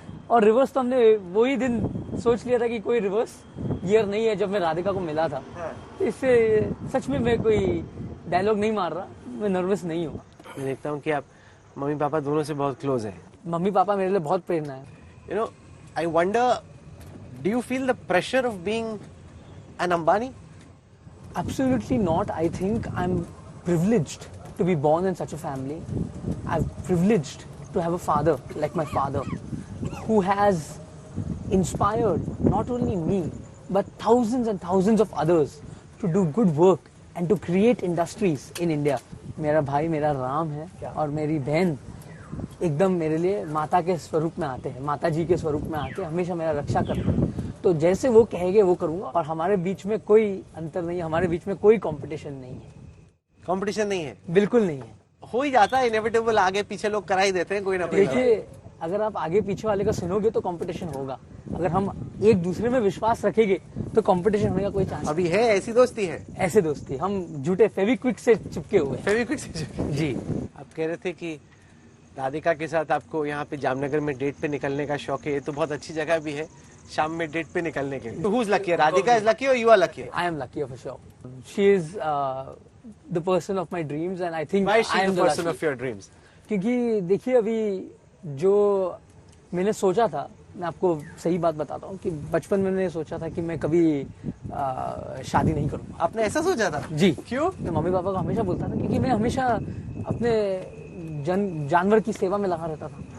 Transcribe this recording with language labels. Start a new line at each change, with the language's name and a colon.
Hindi: और रिवर्स तो हमने वही दिन सोच लिया था कि कोई रिवर्स गियर नहीं है जब मैं राधिका को मिला था। इससे सच में मैं कोई डायलॉग नहीं मार रहा, मैं नर्वस नहीं हूँ। मैं देखता हूँ कि आप मम्मी पापा दोनों से बहुत क्लोज हैं। मम्मी पापा मेरे लिए बहुत प्रेरणा है।
English: You know, I wonder, do you feel the pressure of being an Ambani? Absolutely not. I think I'm privileged to be born in such a family. I'm privileged to have a father like my father, who has inspired not only me but thousands and thousands of others to do good work and to create industries in India.
Hindi: मेरा भाई मेरा राम है और मेरी बहन एकदम मेरे लिए माता के स्वरूप में आते हैं, माता जी के स्वरूप में आके हमेशा मेरा रक्षा करते हैं। तो जैसे वो कहेंगे वो करूंगा, और हमारे बीच में कोई अंतर नहीं है, हमारे बीच में कोई कंपटीशन नहीं है। कंपटीशन नहीं है? बिल्कुल नहीं है। हो ही जाता है, इनएविटेबल, आगे पीछे लोग करा ही देते हैं कोई ना कोई। देखिए, अगर आप आगे पीछे वाले का सुनोगे तो कंपटीशन होगा। अगर हम एक दूसरे में विश्वास रखेंगे तो कंपटीशन होने का कोई चांस अभी है? ऐसी दोस्ती है? ऐसे दोस्ती, हम झूठे फेविक्विक से चिपके हुए। फेविक्विक से? जी। आप कह रहे थे कि राधिका के साथ आपको यहाँ पे जामनगर में डेट पे निकलने का शौक है। ये तो बहुत अच्छी जगह भी है शाम में डेट पे निकलने के लिए।
English: तो who's lucky? Radhika is lucky or you are lucky? I am lucky for sure. She is the person of my dreams and I think Why is she I am the person of your dreams?
Hindi: क्योंकि देखिए, अभी जो मैंने सोचा था, मैं आपको सही बात बताता हूँ कि बचपन में मैंने सोचा था कि मैं कभी शादी नहीं करूँगा। आपने ऐसा सोचा था? जी। क्यों? मैं मम्मी पापा को हमेशा बोलता था, क्योंकि मैं हमेशा अपने जानवर की सेवा में लगा रहता था।